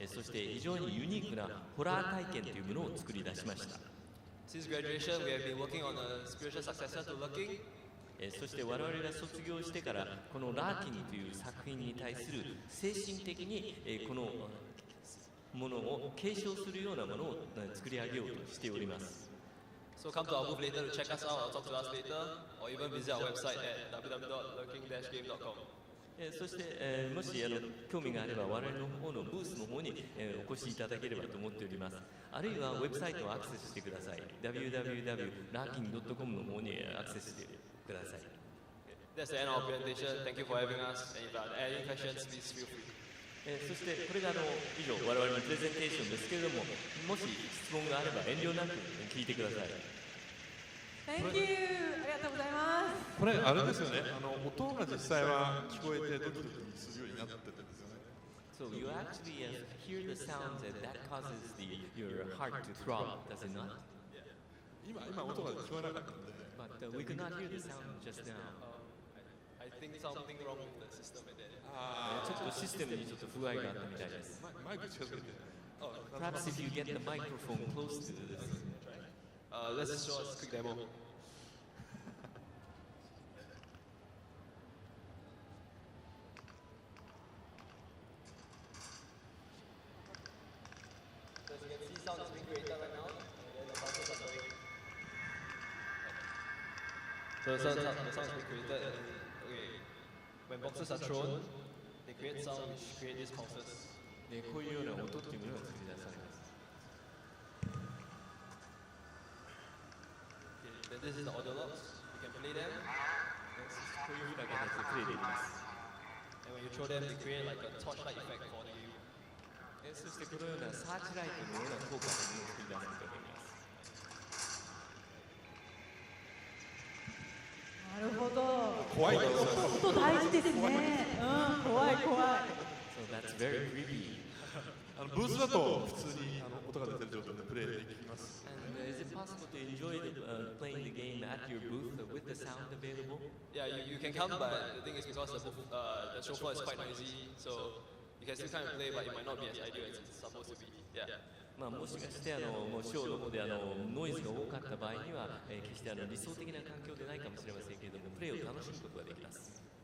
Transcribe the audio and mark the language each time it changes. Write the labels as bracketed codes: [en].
[ja] そして非常にユニークなホラー体験というものを作り出しました。 [en] Since graduation, we have been working on a spiritual successor to Lurking. [ja] そして我々が卒業してからこのラーキングという作品に対する精神的にこのものを継承するようなものを作り上げようとしております。 [en] So come to our booth later to check us out or talk to us later, or even visit our website at www.lurking-game.com. [ja] そして、もし興味があれば我々の方のブースの方に、お越しいただければと思っております。あるいはウェブサイトをアクセスしてください。www.larking.com の方にアクセスしてください。 [en] That's the end of our presentation. Thank you for having us. And if you have any questions, please feel free. [ja] そしてこれが以上我々のプレゼンテーションですけれども、もし質問があれば遠慮なく聞いてください。 [en] Thank you! [ja] ありがとうございます。これあれですよね。音が実際は聞こえてドキドキするようになってるんですよね。 [en] So you actually hear the sounds and that causes your heart to throb, does it not? [ja] 今音が聞こえなかったんで。 [en] But we could not hear the sound just now. I think something wrong with the system at that. [ja] ちょっとシステムにちょっと不具合があったみたいです。マイク近づけて。 [en] Perhaps if you get the microphone close to this. Let's show us a quick demo. So as you can see, sound is being created right now, and then the boxes are going. So the sound is being created, and okay, when boxes are thrown, they create sound which create these pulses. [ja] でこういうような音っていうものが作り出されます。 [en] Then this is the audio logs. You can play them. [ja] こういうふうな形でプレイできます。 [en] And when you throw them, they create like a torchlight effect for the game. [ja] そしてこのようなサーチライトのような効果というのを作り出すことができます。なるほど。怖いです。音大事ですね。怖い怖い。 [en] So that's very creepy. [ja] ブースだと普通に音が出てる状態でプレイできます。 [en] And is it possible to enjoy playing the game at your booth with the sound available? Yeah, you can come, but the thing is because the show floor is quite noisy, so you can still come and play, but it might not be as ideal as it's supposed to be. Yeah. [ja] もしかしてもうショーの方でノイズが多かった場合には、決して理想的な環境でないかもしれませんけれども、プレーを楽しむことができます。